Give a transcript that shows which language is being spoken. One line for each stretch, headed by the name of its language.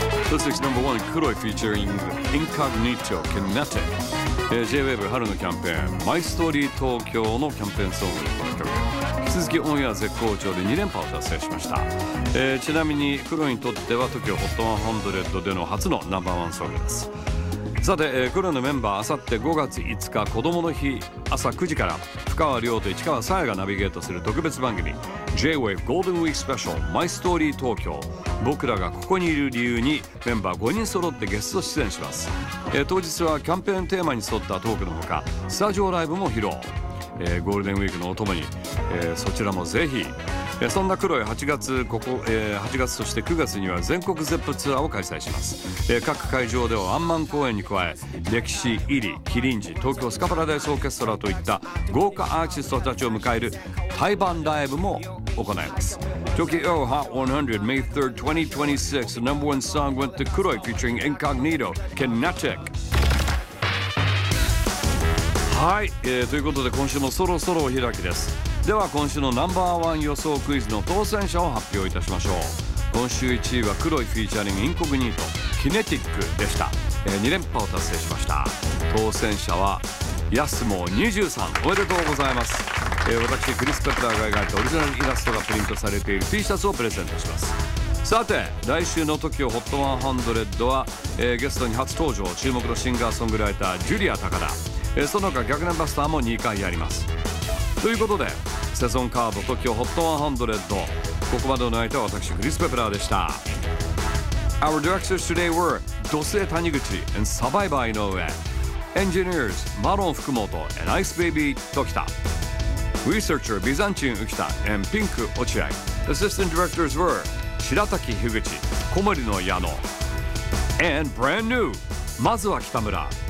English: This week's number one, Kuroi featuring Incognito Kinetic.
Japanese: J-Wave 春のキャンペーン、My Story Tokyo のキャンペーンソングの曲。引き続きオンエア絶好調で2連覇を達成しました。ちなみに、Kuroiにとっては Tokyo HOT100 での初のナンバーワンソングです。さて、Kuroiのメンバー、あさって5月5日、子供の日、朝9時から、深川亮と市川紗耶がナビゲートする特別番組、J-Wave Golden Week Special My Story Tokyo。僕らがここにいる理由にメンバー5人揃ってゲスト出演します。当日はキャンペーンテーマに沿ったトークのほか、スタジオライブも披露。ゴールデンウィークのお供に、そちらもぜひ。そんなKuroi、8月として9月には全国ゼップツアーを開催します。各会場ではワンマン公演に加え、歴史入り、キリンジ、東京スカパラダイスオーケストラといった豪華アーティストたちを迎える対バンライブも行います。
English: Tokyo Hot 100 May 3rd 2026 The number one song went to Kuroi featuring Incognito Kinetic。
Japanese: はい、ということで今週もそろそろお開きです。では今週のナンバーワン予想クイズの当選者を発表いたしましょう。今週1位はKuroiフィーチャリングインコグニートキネティックでした。 2連覇を達成しました。当選者はヤスモ23、おめでとうございます。私クリス・ペプラーが描いたオリジナルイラストがプリントされている T シャツをプレゼントします。さて、来週の TOKIO HOT 100は、ゲストに初登場、注目のシンガーソングライタージュリア高田、その他逆ナンバースターも2回やります。ということで、セゾンカード TOKIO HOT 100、ここまでの相手は私クリス・ペプラーでした。
English: Our directors today were 土星谷口 and サバイバー井上、 Engineers マロン福本 and Ice Baby 時田、Researcher Byzantine Ukita and Pink Ochiai. Assistant Directors were Shirataki Higuchi, Komori no Yano, and brand new, Mazu wa Kitamura.